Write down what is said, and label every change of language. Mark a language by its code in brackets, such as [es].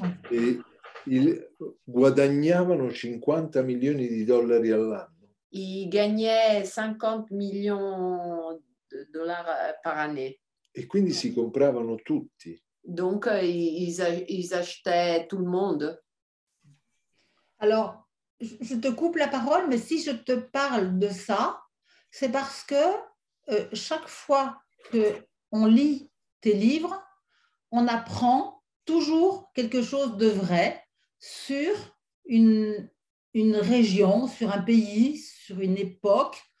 [it] E guadagnavano 50 milioni di dollari all'anno. [fr] Ils gagnaient 50 millions de dollars par année. [it] E quindi si compravano tutti. [fr] Donc, ils achetaient tout le monde. Alors, je te coupe la parole, mais si je te parle de ça, c'est parce que chaque fois qu'on lit tes livres, on apprend toujours quelque chose de vrai sur une région, sur un pays, sur une époque.